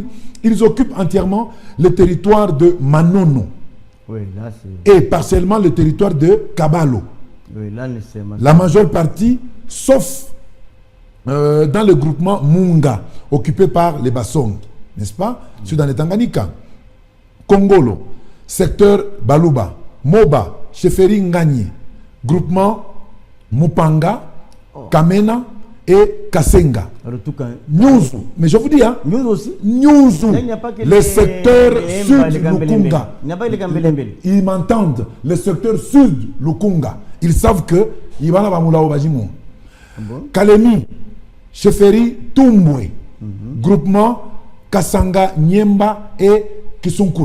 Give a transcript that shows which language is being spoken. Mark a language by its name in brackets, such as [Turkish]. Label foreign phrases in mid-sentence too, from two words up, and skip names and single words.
[French] Ils occupent entièrement le territoire de Manono. Oui, là et partiellement le territoire de Kabalo. Oui, là, la majeure partie, sauf dans le groupement Munga, occupé par les Bassong, n'est-ce pas? C'est dans le Tanganyika. Kongolo, secteur Baluba, Moba, Cheferi Nganye, groupement Mupanga, Kamena et Kasenga. Nyuzu, mais je vous dis, hein, Nyuzu, le secteur sud Lukunga. Ils m'entendent, le secteur sud Lukunga. Ils savent que [Luba-Katanga] Ibana Bamula Obajimon. [French] Kalemi, Cheferi Tumbwe, groupement Kasanga, Nyemba et Kisunkulu.